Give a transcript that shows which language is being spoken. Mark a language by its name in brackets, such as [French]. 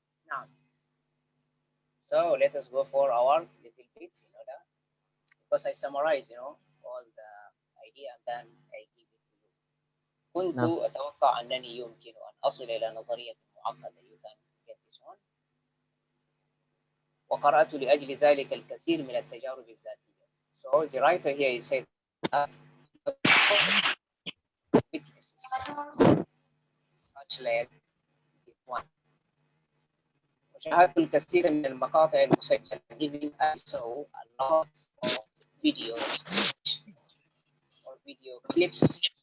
[English] Now, so let us go for our little bit, because I summarize, all the idea and then I give it to you. [Arabic] كنت أتوقع أنني يمكن أن أصل إلى نظرية معقدة. [English] You can get this one. [Arabic] وقرأت لأجل ذلك الكثير من التجارب الذاتية. [English] So the writer here is said that witnesses such like this one. [Arabic] وشاهدت الكثير من المقاطع المسجلة. [English] Even I saw a lot of videos or video clips.